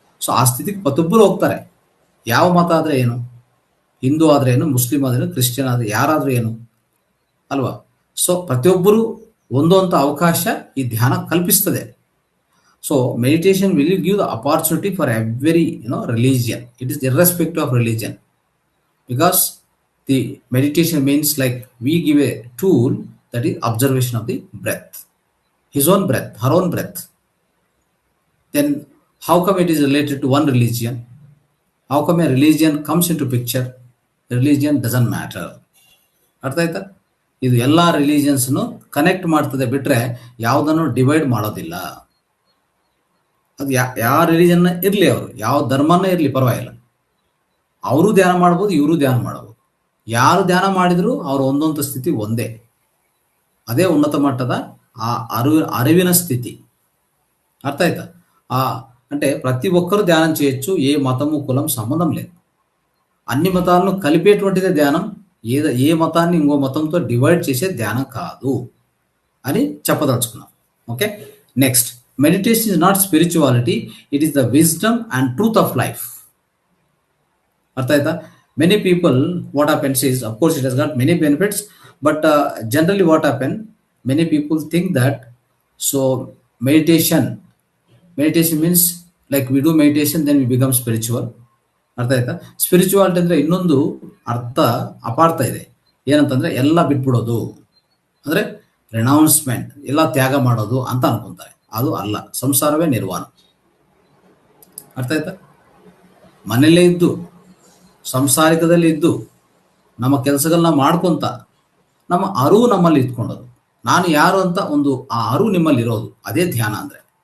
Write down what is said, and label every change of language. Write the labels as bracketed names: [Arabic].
[Kannada] So ಆ ಸ್ಥಿತಿಗೆ ಪ್ರತಿಯೊಬ್ಬರು ಹೋಗ್ತಾರೆ. ಯಾವ ಮತ ಆದರೆ ಏನು, ಹಿಂದೂ ಆದರೆ ಏನು, ಮುಸ್ಲಿಂ ಆದ್ರೇನು, ಕ್ರಿಶ್ಚಿಯನ್ ಆದರೆ ಯಾರಾದರೂ ಏನು ಅಲ್ವಾ. ಸೊ ಪ್ರತಿಯೊಬ್ಬರು ಒಂದೊಂದು ಅವಕಾಶ ಈ ಧ್ಯಾನ ಕಲ್ಪಿಸ್ತದೆ. [English] So meditation will give the opportunity for every religion. It is irrespective of religion, because the meditation means like we give a tool, that is observation of the breath, his own breath, her own breath. Then how come it is related to one religion? How come a religion comes into picture? Religion doesn't matter. [Kannada] ಅರ್ಥ ಆಯ್ತಾ? ಇದು ಎಲ್ಲ ರಿಲಿಜಿಯನ್ಸ್ನು connect ಮಾಡ್ತದೆ ಬಿಟ್ರೆ ಯಾವುದನ್ನು divide ಮಾಡೋದಿಲ್ಲ. ಅದು ಯಾವ ರಿಲಿಜನ್ನ ಇರಲಿ, ಅವರು ಯಾವ ಧರ್ಮನೇ ಇರಲಿ ಪರವಾಗಿಲ್ಲ, ಅವರು ಧ್ಯಾನ ಮಾಡ್ಬೋದು, ಇವರು ಧ್ಯಾನ ಮಾಡ್ಬೋದು. ಯಾರು ಧ್ಯಾನ ಮಾಡಿದ್ರು ಅವ್ರ ಒಂದೊಂದು ಸ್ಥಿತಿ ಒಂದೇ. ಅದೇ ಉನ್ನತ ಮಟ್ಟದ ಆ [Telugu] అరివిన స్థితి. అర్థ అవుతా? అంటే ప్రతి ఒక్కరు ధ్యానం చేయొచ్చు. ఏ మతము కులం సంబంధం లేదు. అన్ని మతాలను కలిపేటువంటిదే ధ్యానం. ఏ మతాన్ని ఇంకో మతంతో డివైడ్ చేసే ధ్యానం కాదు అని చెప్పదలుచుకున్నాం. [English] Okay, next, meditation is not spirituality, it is the wisdom and truth of life. [Telugu] అర్థ అవుతా? [English] Many people, what happens is, of course it has got many benefits, but generally what happen, many people think that, so meditation means like we do meditation then we become spiritual. [Kannada] ಅರ್ಥ ಆಯ್ತಾ? Spirituality ಅಂದರೆ ಇನ್ನೊಂದು ಅರ್ಥ ಅಪಾರ್ಥ ಇದೆ. ಏನಂತಂದ್ರೆ ಎಲ್ಲ ಬಿಟ್ಬಿಡೋದು, ಅಂದ್ರೆ ರಿನೌನ್ಸ್ಮೆಂಟ್, ಎಲ್ಲ ತ್ಯಾಗ ಮಾಡೋದು ಅಂತ ಅನ್ಕೊಂತಾರೆ. ಅದು ಅಲ್ಲ. ಸಂಸಾರವೇ ನಿರ್ವಾಣ. ಅರ್ಥ ಆಯ್ತಾ? ಮನೆಯಲ್ಲೇ ಇದ್ದು, ಸಂಸಾರಿಕದಲ್ಲಿ ಇದ್ದು, ನಮ್ಮ ಕೆಲಸಗಳನ್ನ ಮಾಡ್ಕೊಂತ, ನಮ್ಮ ಅರಿವು ನಮ್ಮಲ್ಲಿ ಇಟ್ಕೊಂಡದು, ನಾನು ಯಾರು ಅಂತ ಒಂದು ಆ ಅರಿವು ನಿಮ್ಮಲ್ಲಿ ಇರೋದು, ಅದೇ ಧ್ಯಾನ ಅಂದ್ರೆ.